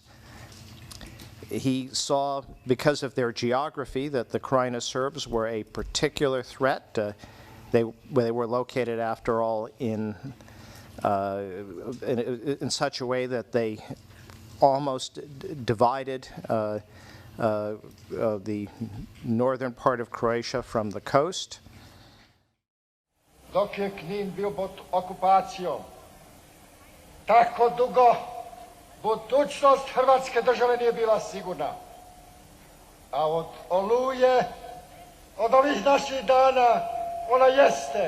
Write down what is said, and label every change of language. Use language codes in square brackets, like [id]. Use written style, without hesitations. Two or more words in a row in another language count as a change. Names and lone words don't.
[en] He saw, because of their geography, that the Krajina Serbs were a particular threat. They were located, after all, in such a way that they almost divided the northern part of Croatia from the coast. [hr] Dok je Knin bio pod okupacijom, tako dugo budućnost Hrvatske države nije bila sigurna. A od Oluje, od ovih naših dana, ona jeste.